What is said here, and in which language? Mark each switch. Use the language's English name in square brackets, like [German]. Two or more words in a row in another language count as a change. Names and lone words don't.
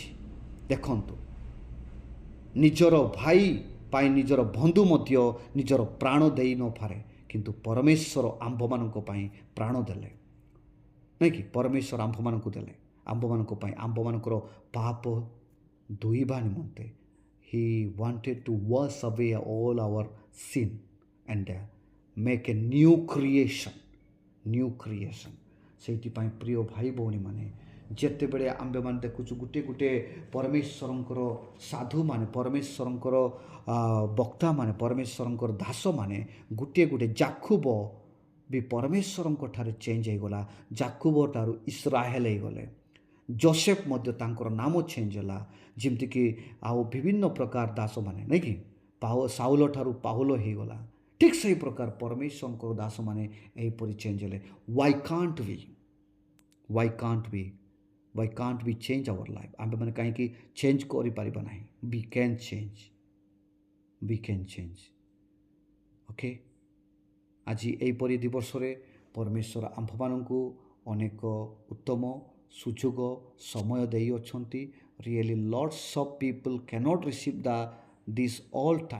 [Odia] ଦେଖନ୍ତୁ, ନିଜର ଭାଇ ପାଇଁ ନିଜର ବନ୍ଧୁ ମଧ୍ୟ ନିଜର ପ୍ରାଣ ଦେଇ ନପାରେ, କିନ୍ତୁ ପରମେଶ୍ୱର ଆମ୍ଭମାନଙ୍କ ପାଇଁ ପ୍ରାଣ ଦେଲେ, ନାଇଁ କି? ପରମେଶ୍ୱର ଆମ୍ଭମାନଙ୍କୁ ଦେଲେ, ଆମ୍ଭମାନଙ୍କ ପାଇଁ, ଆମ୍ଭମାନଙ୍କର ପାପ ଧୋଇବା ନିମନ୍ତେ। [English] He wanted to wash away all our sin and make a new creation, new creation। [Odia] ସେଇଥିପାଇଁ ପ୍ରିୟ ଭାଇ ଭଉଣୀମାନେ, ଯେତେବେଳେ ଆମ୍ଭେମାନେ ଦେଖୁଛୁ ଗୋଟିଏ ଗୋଟିଏ ପରମେଶ୍ୱରଙ୍କର ସାଧୁମାନେ, ପରମେଶ୍ୱରଙ୍କର ବକ୍ତାମାନେ, ପରମେଶ୍ୱରଙ୍କର ଦାସମାନେ, ଗୋଟିଏ ଗୋଟିଏ ଜାକୁବ ବି ପରମେଶ୍ୱରଙ୍କ ଠାରେ ଚେଞ୍ଜ ହେଇଗଲା, ଜାକୁବ ଠାରୁ ଇସ୍ରାଏଲ ହେଇଗଲେ। ଯୋସେଫ ମଧ୍ୟ ତାଙ୍କର ନାମ ଚେଞ୍ଜ ହେଲା, ଯେମିତିକି ଆଉ ବିଭିନ୍ନ ପ୍ରକାର ଦାସମାନେ, ନାଇଁ କି? ସାଉଲ ଠାରୁ ପାଉଲ ହେଇଗଲା। ଠିକ୍ ସେହି ପ୍ରକାର ପରମେଶ୍ୱରଙ୍କର ଦାସମାନେ ଏହିପରି ଚେଞ୍ଜ ହେଲେ। [English] Why can't we? Why can't we change our life? [Odia] आम्भेମାନେ କାହିଁକି ଚେଞ୍ଜ କରିପାରିବା ନାହିଁ? [English] We can change. We can change. Okay? [Odia] ଆଜି ଏହିପରି ଦିବସରେ ପରମେଶ୍ୱର ଆମ୍ଭମାନଙ୍କୁ ଅନେକ ଉତ୍ତମ ସୁଯୋଗ ସମୟ ଦେଇଅଛନ୍ତି. [English] Really lots of people cannot receive this all time.